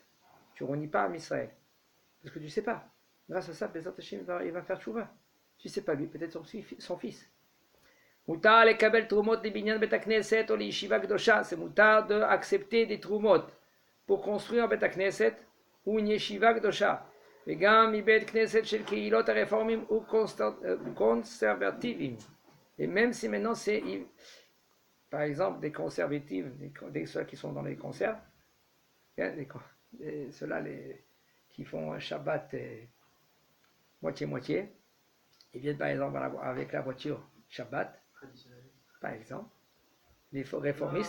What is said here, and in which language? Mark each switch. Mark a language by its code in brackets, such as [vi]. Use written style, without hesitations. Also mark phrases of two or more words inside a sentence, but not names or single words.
[fr] Tu ne renies pas à Israël. Parce que tu ne sais pas. Grâce à ça, [he] בעזרת השם, [fr] il va faire tchouva. Tu ne sais pas lui, peut-être son fils. [he] מותר לקבל תרומות לבנין בית הכנסת או לישיבה קדושה. [fr] C'est moutar d'accepter des trumot pour construire un Bet HaKnesset ou une [he] ישיבה קדושה. וגם מבית כנסת של קהילות הרפורמים וקונסרבטיביים. [fr] Et même si maintenant c'est, par exemple, des conservatifs, ceux qui sont dans les conserves, ceux-là qui font un Shabbat moitié-moitié, ils viennent par exemple avec la voiture Shabbat, par exemple, les réformistes.